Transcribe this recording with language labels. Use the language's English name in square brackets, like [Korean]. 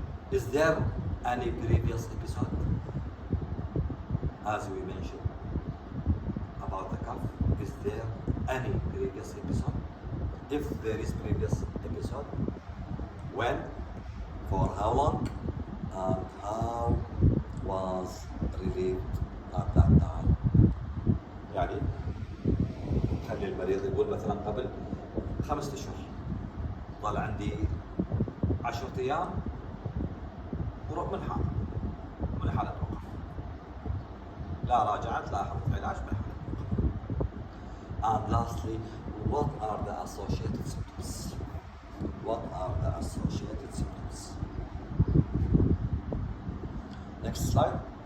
[English] Is there any previous episode? As we mentioned about the cough, is there any previous episode? If there is previous episode, when, for how long, and how was relieved at that time? يعني [Arabic] المريض يقول مثلا قبل 5 أشهر طلع عندي 10 أيام وروح من حالة وقف، لا راجعت لا أخذت علاج من حالة وقف. [English] And lastly, what are the associated symptoms? What are the associated symptoms? Next slide.